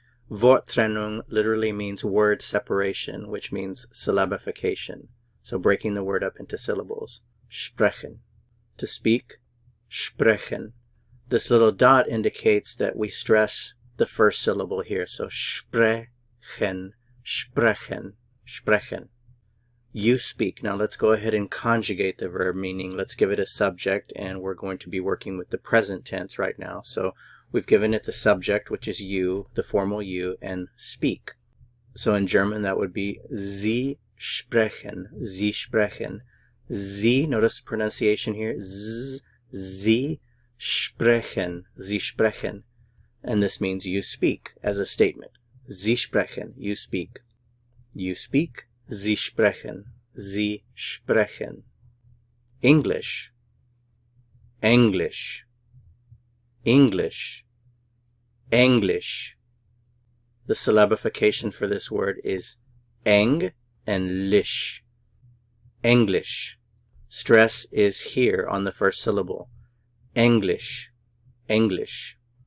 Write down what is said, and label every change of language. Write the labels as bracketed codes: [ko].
[en] Worttrennung literally means word separation, which means syllabification. So breaking the word up into syllables. Sprechen. To speak, sprechen. This little dot indicates that we stress the first syllable here. [de] So sprechen, sprechen, sprechen. [en] You speak. Now let's go ahead and conjugate the verb, meaning let's give it a subject, and we're going to be working with the present tense right now. So we've given it the subject, which is you, the formal you, and speak. So in German that would be [de] Sie sprechen, Sie sprechen. Sie, [en] notice the pronunciation here, [de] Z, Sie sprechen, Sie sprechen. [en] And this means you speak as a statement. [de] Sie sprechen, [en] you speak. You speak, [de] Sie sprechen, Sie sprechen. [en] English, English, English, English. The syllabification for this word is eng and lish. English. Stress is here on the first syllable. English, English.